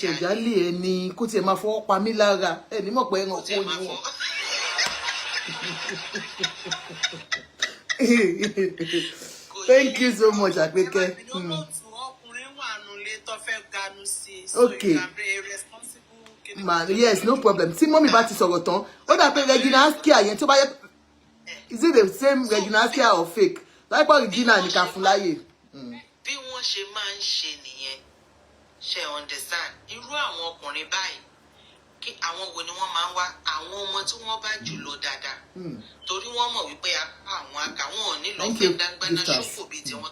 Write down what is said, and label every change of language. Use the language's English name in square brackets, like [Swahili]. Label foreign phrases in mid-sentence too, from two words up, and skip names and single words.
[Yoruba] ọtí ìjálè ẹni kó tiẹ̀ máa fọwọ́ pa mí lára ẹni mọ̀ pé ẹran kó ni wọn. [English] Thank you so much Apeke. Okay. Man, yes, no problem. [Yoruba] Tí mọ́mì bá ti sọ̀rọ̀ tán, ó dà pé Regina Askia yẹn tó bá yẹ [English] is it the same Regina Askia or fake? [Yoruba] Láìpẹ́ Regina ní ká fún láyè. Bí wọ́n ṣe máa ń ṣe nìyẹn, ṣe understand? Irú àwọn ọkùnrin báyìí, kí àwọn wo ni wọ́n máa ń wá? Àwọn ọmọ tí wọ́n bá jù lọ dáadáa. Torí wọ́n mọ̀ wípé àwọn àkàwọn ò ní lọ fẹ́ dágbáná ṣòfò bíi tiwọn.